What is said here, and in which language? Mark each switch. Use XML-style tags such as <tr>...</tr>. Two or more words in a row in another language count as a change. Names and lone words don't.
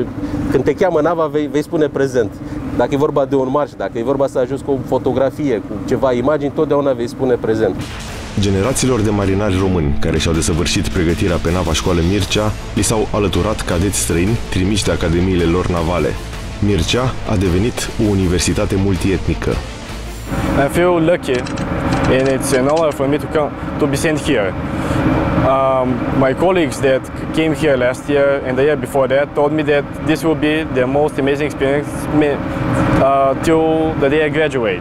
<ro>Când te cheamă nava, vei spune prezent. Dacă e vorba de un marș, dacă e vorba să ajungi cu o fotografie, cu ceva imagini, totdeauna vei spune prezent. Generațiilor de marinari români care și-au desăvârșit pregătirea pe nava Școală Mircea li s-au alăturat cadeți străini trimiși de academiile lor navale. Mircea a devenit o universitate multietnică.</ro> <en>I feel lucky and it's an honor for me to be sent here. My colleagues that came here last year and the year before that told me that this will be the most amazing experience till the day I graduate.</en>